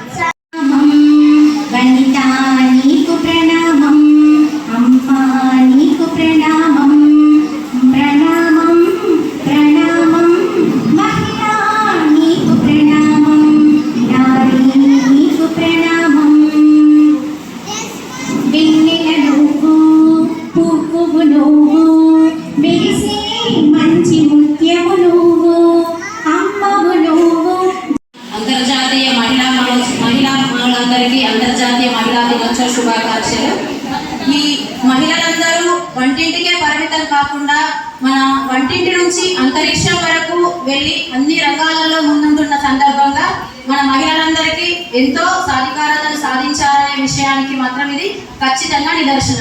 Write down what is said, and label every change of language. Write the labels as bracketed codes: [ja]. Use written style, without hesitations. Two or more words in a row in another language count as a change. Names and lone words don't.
[te] వనితా నీకు ప్రణామం అమ్మా నీకు ప్రణామం ప్రణామం ప్రణామం మహిళా నీకు ప్రణామం నారీ నీకు ప్రణామం బిన్నిల నువ్వు పువ్వు నువ్వు మెరిసే మంచి ముత్యము నువ్వు అమ్మవు నువ్వు. అంతర్జాతీయ మహిళలందరికీ అంతర్జాతీయ మహిళా దినోత్సవ శుభాకాంక్షలు. ఈ మహిళలందరూ వంటింటికే పరిమితం కాకుండా మన వంటింటి నుంచి అంతరిక్షం వరకు వెళ్ళి అన్ని రంగాలలో ముందుంటున్న సందర్భంగా మన మహిళలందరికీ ఎంతో సాధికారతను సాధించాలనే విషయానికి మాత్రం ఇది ఖచ్చితంగా నిదర్శనం.